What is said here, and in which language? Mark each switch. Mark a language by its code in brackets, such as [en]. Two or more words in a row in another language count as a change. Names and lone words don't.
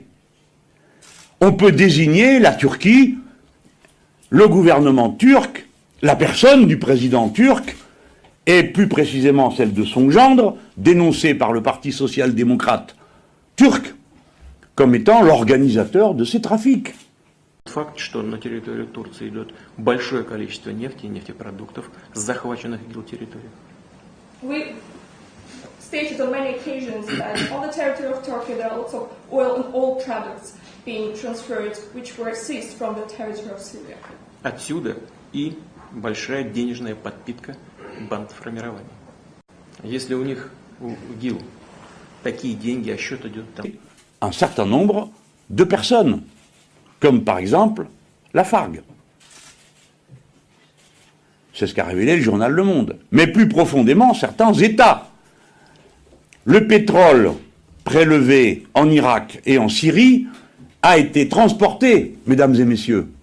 [fr] On peut désigner la Turquie, le gouvernement turc, la personne du président turc, et plus précisément celle de son gendre, dénoncée par le Parti social-démocrate turc, comme étant l'organisateur de ces trafics. [ru] Факт, что на территорию Турции идет большое количество нефти и нефтепродуктов с захваченных ИГИЛ территорий. [en] We stated on many occasions that on the territory of Turkey there are lots of oil and oil products being transferred, which were seized from the territory of Syria. [ru] Отсюда и большая денежная подпитка бандформирований. Если у них, у ИГИЛ, такие деньги, а счет идет там. [fr] Un certain nombre de personnes, comme par exemple la Fargue. C'est ce qu'a révélé le journal Le Monde. Mais plus profondément, certains États. Le pétrole prélevé en Irak et en Syrie a été transporté, mesdames et messieurs.